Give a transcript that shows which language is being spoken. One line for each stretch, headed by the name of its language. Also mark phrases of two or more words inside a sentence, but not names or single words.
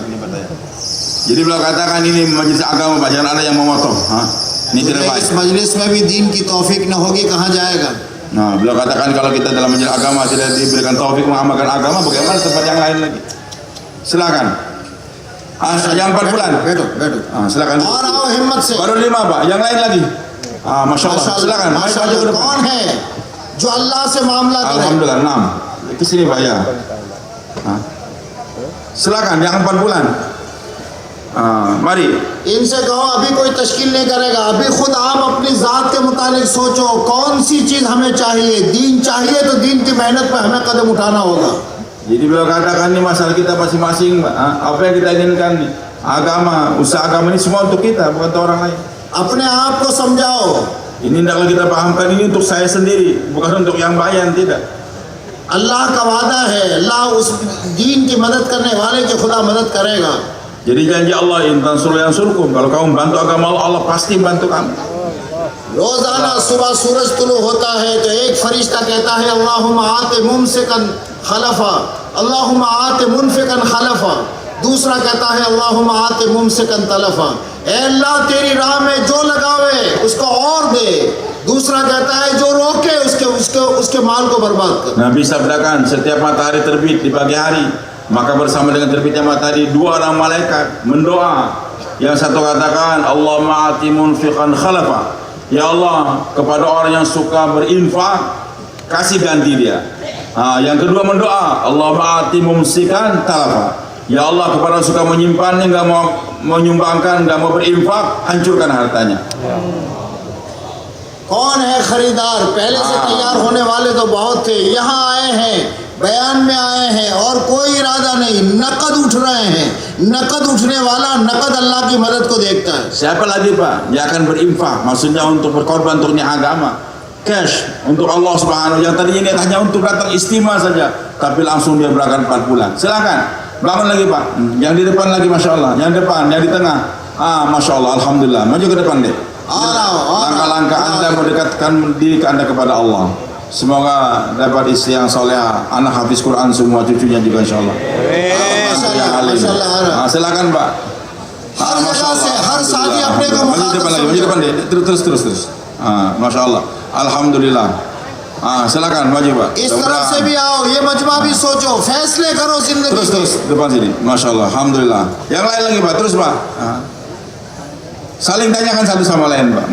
Indonesian: Jadi beliau katakan ini majelis agama Pak, jangan ada yang memoto. Ini tidak baik.
Hindi: इस मजलिस में भी दीन की तौफीक न होगी, कहाँ जाएगा?
Indonesian: Beliau katakan kalau kita dalam majelis agama tidak diberikan taufik mengamalkan agama, bagaimana tempat yang lain lagi? Silakan. Yang 4 bulan.
Hindi: बैठो।
Indonesian: Silakan.
Hindi: और आओ हिम्मत से।
Indonesian: Baru 5 Pak, yang lain lagi.
Arabic: Masya Allah.
Indonesian: Silakan. Maju ke माशाअल्लाह। depan.
Hindi: कौन है जो अल्लाह से मामला करे?
Indonesian: Alhamdulillah 6. Ke sini Pak ya. Silakan yang 4 bulan. Mari.
Hindi: इनसे कहो अभी कोई तश्कील नहीं करेगा, अभी खुद आप अपनी जात के मुतालिक सोचो कौन सी चीज हमें चाहिए। दीन चाहिए तो दीन की मेहनत पर हमें कदम उठाना होगा।
Indonesian: Jadi beliau katakan ini masalah kita masing-masing, apa yang kita inginkan nih? Agama, usaha agama ini semua untuk kita, bukan untuk orang lain.
Hindi: अपने आप को समझाओ।
Indonesian: Ini hendaklah kita pahamkan ini untuk saya sendiri, bukan untuk yang bayan, tidak.
Hindi: अल्लाह का वादा है, अल्लाह उस दीन की मदद करने वाले की खुदा मदद करेगा।
Indonesian: Jadi janji Allah,
Arabic: in tansurullah yansurkum.
Indonesian: Kalau kamu bantu agama Allah, Allah pasti bantu kamu.
Hindi: रोजाना सुबह सूरज तुलू होता है तो एक फरिश्ता कहता है
Arabic: اللهم أعط ممسكا خلفا اللهم أعط منفقا خلفا.
Hindi: दूसरा कहता है
Arabic: اللهم أعط ممسكا تلفا,
Hindi: ए अल्लाह तेरी राह में जो लगावे उसको और दे। दूसरा कहता है जो रोके उसके माल को बर्बाद कर।
Indonesian: Nabi sabdakan setiap matahari terbit di pagi hari, maka bersama dengan terbitnya matahari 2 orang malaikat mendoa. Yang satu katakan
Arabic: Allahumma ati munfiqan khalafa,
Indonesian: ya Allah kepada orang yang suka berinfak kasih ganti dia. Yang kedua mendoa
Arabic: Allahumma ati mumsikan talafa,
Indonesian: ya Allah kepada orang suka menyimpannya, nggak mau menyumbangkan, nggak mau berinfak, hancurkan hartanya.
Hindi: कौन है खरीदार? पहले से तैयार होने वाले तो बहुत थे, यहाँ आए हैं, बयान में आए हैं और कोई इरादा नहीं, नकद उठ रहे हैं। नकद उठने वाला नकद अल्लाह की मदद को देखता है।
Indonesian: Siapa lagi Pak yang akan berinfak, maksudnya untuk berkorban untuk agama, cash untuk Allah Subhanahu. Yang tadinya ini hanya untuk datang istimewa saja, tapi langsung dia berangkat 4 bulan. Silakan bangun lagi Pak. Yang di depan lagi
Arabic: Masya Allah,
Indonesian: yang depan, yang di tengah.
Arabic: Masya Allah,
Indonesian: Alhamdulillah. Maju ke depan deh. Langkah-langkah Anda mendekatkan diri Anda kepada Allah. Semoga dapat istri yang soleha, anak hafiz Quran semua, cucunya juga insyaallah. Yang alim. Silakan Pak.
Hindi: हर जगह से हर शादी अपने को
Indonesian: Maju depan lagi, maju depan deh. Terus.
Arabic: Masya Allah.
Indonesian: Alhamdulillah. Silakan maju Pak.
Hindi: इस तरफ से भी आओ, ये मजमा भी सोचो, फैसले करो जिंदगी
Indonesian: Terus depan sini.
Arabic: Masya Allah.
Indonesian: Alhamdulillah. Yang lain lagi Pak. Terus Pak. Saling tanyakan satu sama lain Pak.